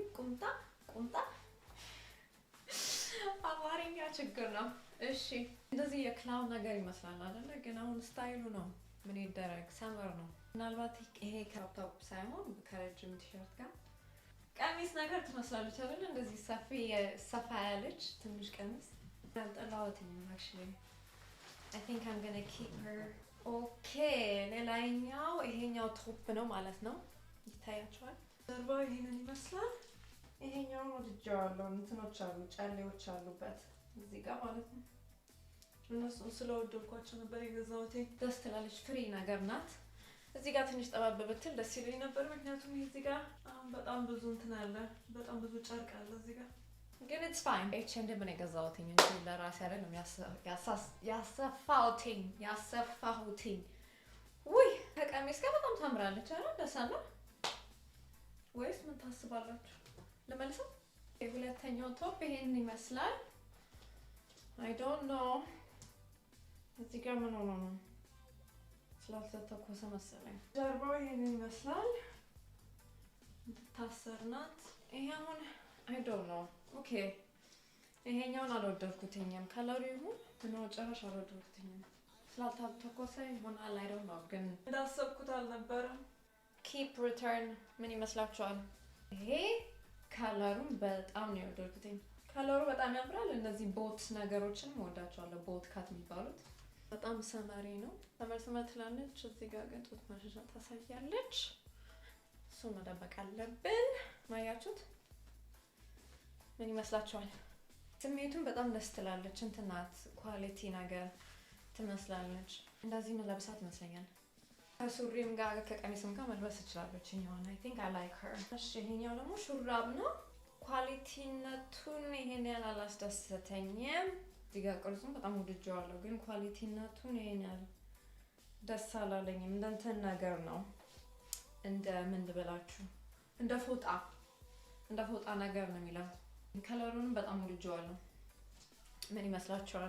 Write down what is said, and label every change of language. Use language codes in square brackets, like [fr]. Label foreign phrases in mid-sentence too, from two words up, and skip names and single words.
[am] ቁምጣ አማርኛ ችግር ነው። እሺ እንደዚህ የክላውን ነገር ይመስላል አይደለ? ግን አሁን ስታይሉ ነው። ምን ይደረግ ሰመር ነው። ምናልባት ይሄ ክራፕ ሳይሆን ከረጅም ቲሸርት ጋር ቀሚስ ነገር ትመስላለች አይደል? እንደዚህ ሰፋ ያለች ትንሽ ቀሚስ ያልጠላሁትኝም actually. [en] I think I'm gonna keep her. [am] Okay ሌላኛው ይሄኛው ቶፕ ነው ማለት ነው። ይታያችኋል። ጀርባው ይሄንን ይመስላል። ይሄኛው ወድጄዋለሁ። እንትኖች አሉ ጫሌዎች አሉበት እዚህ ጋር ማለት ነው። እነሱን ስለወደድኳቸው ነበር የገዛሁት። ደስ ትላለች። ፍሪ ነገር ናት። እዚህ ጋር ትንሽ ጠባብ ብትል ደስ ይለኝ ነበር። ምክንያቱም እዚህ ጋር አሁን በጣም ብዙ እንትን አለ፣ በጣም ብዙ ጨርቅ አለ እዚህ ጋር። ግን [en] it's fine. [am] ኤችኤንኤም ነው የገዛሁትኝ እንጂ ለራሴ አይደለም ያሰፋሁትኝ። ውይ ከቀሚስ ጋር በጣም ታምራለች አይደል? ደሳና ወይስ ምን ታስባላችሁ? ለመልሰው የሁለተኛው ቶፕ ይሄን ይመስላል። [en] I don't know [am] እዚህ ጋር ምን ሆኖ ነው ስላልተተኮሰ መሰለኝ። ጀርባው ይሄን ይመስላል። ታሰር ናት። ይሄ አሁን [en] I don't know. [am] ኦኬ ይሄኛውን አልወደድኩትኝም። ከለሩ ይሁን ነው ጨራሽ አልወደድኩትኝም። ስላልተተኮሰ ይሆናል [en] I don't know። [am] ግን እንዳሰብኩት አልነበረም። [en] keep return [am] ምን ይመስላችኋል? ይሄ ከለሩን በጣም ነው የወደድኩትኝ። ከለሩ በጣም ያምራል። እነዚህ ቦት ነገሮችን ወዳቸዋለሁ። ቦት ካት የሚባሉት በጣም ሰመሪ ነው። ሰመር ትላለች። እዚህ ጋር ግን ጡት ማሸሻ ታሳያለች። እሱን መጠበቅ አለብን። ማያችሁት ምን ይመስላችኋል? ስሜቱን በጣም ደስ ትላለች። እንትን ናት ኳሊቲ ነገር ትመስላለች። እንደዚህ መለብሳት ይመስለኛል። ከሱሪም ጋር ከቀሚስም ጋር መልበስ ትችላለች። ይሄኛውን [en] I think I like her። [am] እሺ ይሄኛው ደግሞ ሹራብ ነው። ኳሊቲነቱን ይሄን ያህል አላስደሰተኝም። እዚህ ጋር ቅርጹን በጣም ወድጄዋለሁ፣ ግን ኳሊቲነቱን ይሄን ያህል ደስ አላለኝም። እንደ እንትን ነገር ነው። እንደ ምን ልበላችሁ፣ እንደ ፎጣ ነገር ነው የሚለው። ከለሩን በጣም ወድጄዋለሁ። ምን ይመስላችኋል?